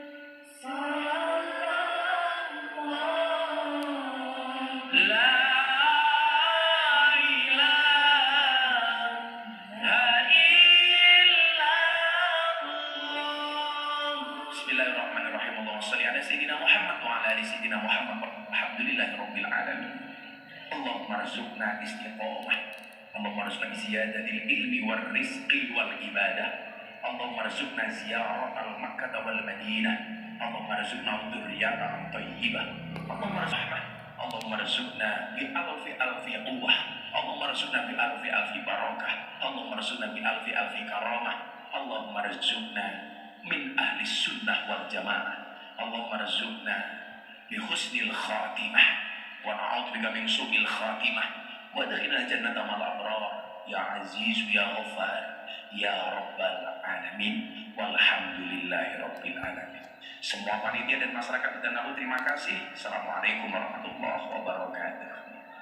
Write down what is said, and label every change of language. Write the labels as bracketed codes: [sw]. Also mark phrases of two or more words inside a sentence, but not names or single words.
[ar] صلى الله لا إله إلا الله. بسم الله الرحمن الرحيم اللهم صل على سيدنا محمد وعلى آل سيدنا محمد. الحمد لله رب العالمين اللهم ارزقنا استقامة. اللهم ارزقنا زيادة العلم والرزق والعبادة. اللهم ارزقنا زيارة مكة والمدينة. اللهم ارزقنا ذرية طيبة اللهم ارزقنا بألف قوة. اللهم ارزقنا بألف بركة اللهم ارزقنا بألف كرامة. اللهم ارزقنا من أهل السنة والجماعة. اللهم ارزقنا بحسن الخاتمة ونعوذ بك من سوء الخاتمة وأدخلنا الجنة مع الأبرار يا عزيز يا غفار يا رب العالمين والحمد لله رب العالمين. [id] Semua panitia dan masyarakat dan aku terima kasih. [ar] السلام عليكم ورحمة الله وبركاته.